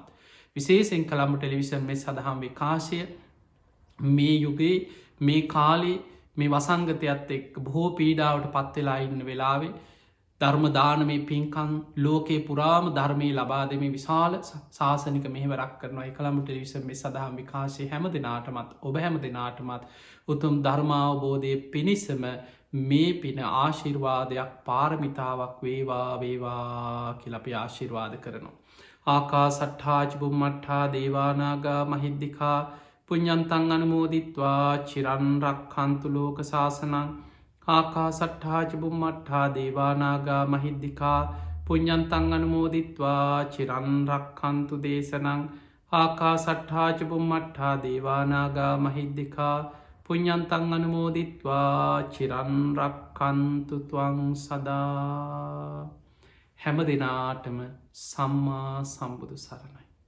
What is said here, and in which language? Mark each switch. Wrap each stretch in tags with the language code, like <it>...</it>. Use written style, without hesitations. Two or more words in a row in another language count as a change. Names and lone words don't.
<si>විශේසෙන් කළම්ම ටෙලිවිෂන් මේ සඳහම් විකාශය මේ යුගේ මේ කාලේ මේ වසංගතයත් එක් බොහෝ පීඩාවට පත්වෙලා ඉන්න වෙලාවේ ධර්මදානමේ පින්කන් ලෝකේ පුරාම ධර්මය ලබා දෙම විශාල ශාසනික මෙහවරක් කරනවා එකළම ටෙලිවිෂන් මේ සඳහම් විකාශය හැම දෙනාටමත් ඔබ හැම දෙනාටමත් උතුම් ධර්මාවබෝධය පිණිසම මේ පින ආශිර්වාදයක් පාරමිතාවක් වේවා කියලපි ආශිර්වාද කරනවා.</si> <pi>ආකා සට්ඨාජිබුම්මට්ඨා දේවානාගා මහිද්දිකා පුඤ්ඤන්තං අනුමෝදිත්වා චිරන්රක් කන්තුලෝක ශාසනං ආකා සට්ඨාජිබුම්මට්ඨා දේවානාගා මහිද්දිකා පුඤ්ඤන්තං අනුමෝදිත්වා චිරන්රක් කන්තු දේශනං ආකා සට්ඨාජිබුම්මට්ඨා දේවානාගා මහිද්දිකා පුඤ්ඤන්තං අනුමෝදිත්වා චිරන්රක් කන්තුත්වං සදා.</pi> <si>හැම දෙනාටම සම්මා සම්බුදු සරණයි.</si>